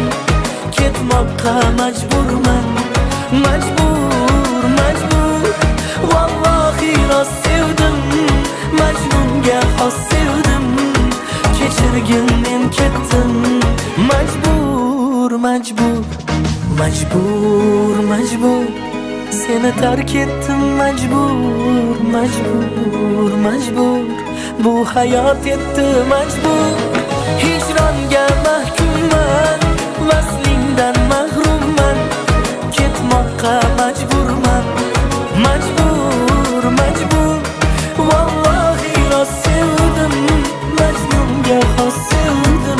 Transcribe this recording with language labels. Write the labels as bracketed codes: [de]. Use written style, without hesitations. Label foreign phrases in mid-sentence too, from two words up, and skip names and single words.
[uz] Ketmoqqa majburman, majbur, majbur. Vallahi rost sevdim, Majnunga xos sevdim. Kechirgin men ketdim, majbur, majbur, majbur, majbur. [tr] Seni terk ettim mecbur, mecbur, mecbur. Bu hayat etti mecbur. [uz] Hicronga mahkumman, vaslingdan mahrumman. Ketmoqqa majburman, majbur, majbur. Vallahi rost sevdim, Majnunga xos sevdim.